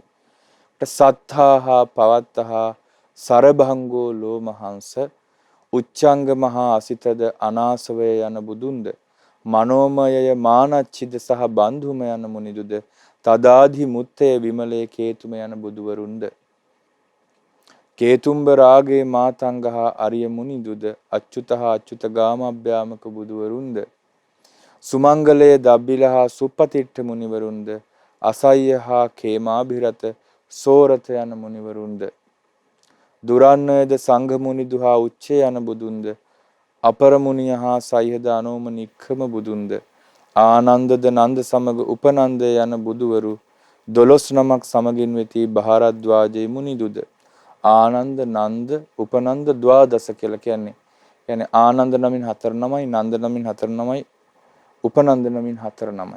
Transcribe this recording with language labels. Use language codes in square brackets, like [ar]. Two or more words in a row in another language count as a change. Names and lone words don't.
[si] සත්තා හා පවත්තා සරභංගෝ ලෝමහංස උච්චංග මහා අසිතද අනාසවය යන බුදුන්ද මනෝමයය මානච්චිද සහ බන්ධුම යන මුනිදුද තදාධි මුත්තය විමලේ කේතුම යන බුදුවරුන්ද කේතුම්බ රාගේ මාතංගහා අරිය මුනිදුද අච්චුතහා අච්චුත ගාමභ්‍යාමක බුදුවරුන්ද සුමංගලයේ දබ්බිලහා සුප්පතිට්ඨ මුනිවරුන්ද අසය්‍ය හා කේමාභිරත සෝරත යන මුනිවරුන්ද දුරන්නයද සංඝ මුනිදු හා උච්චේ යන බුදුන්ද අපර මුනිය හා සය්‍යද අනෝම නික්ඛම බුදුන්ද ආනන්දද නන්ද සමග උපනන්ද යන බුදුවරු 12 නමක් සමගින් වෙති බහාරද්වාජේ මුනිදුද ආනන්ද නන්ද උපනන්ද ද්වාදස කියලා කියන්නේ ආනන්ද නමින් 4 නමයි නන්ද නමින් 4 නමයි උපනන්ද නමින් 4 නමයි.